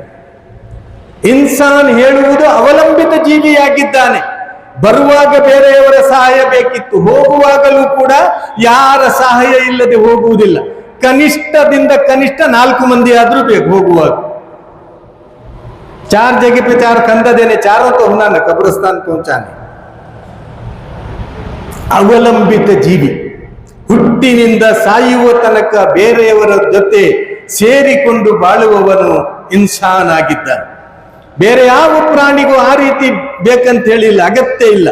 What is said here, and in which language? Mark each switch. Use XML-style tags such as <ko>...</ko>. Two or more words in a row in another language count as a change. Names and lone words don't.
<kn>ಇನ್ಸಾನ್ ಹೇಳುವುದು ಅವಲಂಬಿತ ಜೀವಿಯಾಗಿದ್ದಾನೆ. ಬರುವಾಗ ಬೇರೆಯವರ ಸಹಾಯ ಬೇಕಿತ್ತು, ಹೋಗುವಾಗಲೂ ಕೂಡ ಯಾರ ಸಹಾಯ ಇಲ್ಲದೆ ಹೋಗುವುದಿಲ್ಲ. ಕನಿಷ್ಠದಿಂದ ಕನಿಷ್ಠ 4 ಮಂದಿ ಆದ್ರೂ ಬೇಕು ಹೋಗುವಾಗ.</kn> <hi>4 जगह पे 4 कंधा देने, चारों तो होना ना, कब्रिस्तान पहुंचाने.</hi> <kn>ಅವಲಂಬಿತ ಜೀವಿ. ಹುಟ್ಟಿನಿಂದ ಸಾಯುವ ತನಕ ಬೇರೆಯವರ ಜೊತೆ ಸೇರಿಕೊಂಡು ಬಾಳುವವನು ಇನ್ಸಾನ್ ಆಗಿದ್ದಾನೆ. ಬೇರೆ ಯಾವ ಪ್ರಾಣಿಗೂ ಆ ರೀತಿ ಬೇಕಂತ ಹೇಳಿಲ್ಲ, ಅಗತ್ಯ ಇಲ್ಲ.</kn>